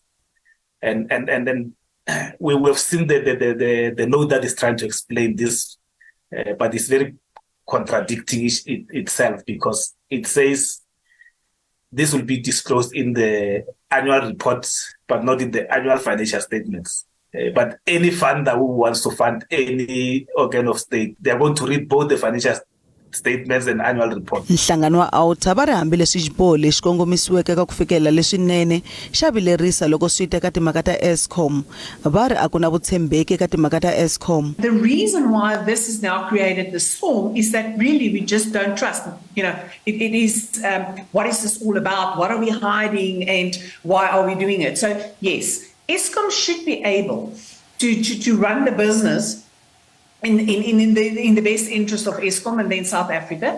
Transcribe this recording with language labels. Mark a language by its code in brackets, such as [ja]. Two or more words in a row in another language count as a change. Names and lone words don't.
[en] And then we've seen the note that is trying to explain this, but it's very contradicting itself, because it says this will be disclosed in the annual reports, but not in the annual financial statements. But any funder who wants to fund any organ of state, they're going to read both the financial statements and annual reports. [ts] Nhlangano wa AUTA va ri hambi leswi xiboho lexi kongomisiweke ka ku fikelela leswinene xa vilerisa loko swi ta ka timhaka ta ESCOM, va ri a ku na vutshembeki ka timhaka ta ESCOM. [en] The reason why this has now created this storm is that really we just don't trust. You know, it is what is this all about? What are we hiding, and why are we doing it? So yes, ESCOM should be able to run the business in the best interest of ESCOM and then South Africa.